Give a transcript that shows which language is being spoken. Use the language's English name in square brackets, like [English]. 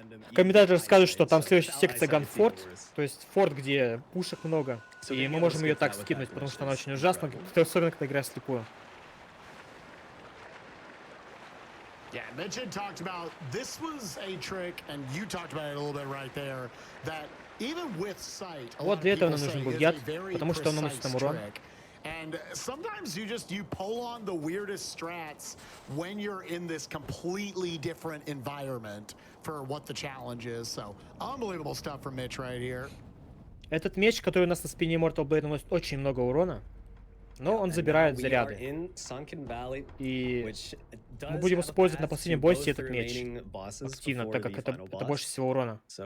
[Russian] В комментариях скажут, что там следующая секция ганфорт, то есть форт, где пушек много, и мы можем ее так скинуть, потому что она очень ужасна, особенно когда играешь вслепую. [English] Yeah, Mitch had talked about this was a trick, and you talked about it a little bit right there. That even with sight, [Russian] вот для этого нам нужен был яд, потому что он наносит нам урон. [English] And sometimes you pull on the weirdest strats when you're in this completely different environment for what the challenge is. So unbelievable stuff from Mitch right here. [Russian] Этот меч, который у нас на спине Mortal Blade, наносит очень много урона. Но он забирает заряды. И мы будем использовать на последнем боссе этот меч активно, так как это больше всего урона.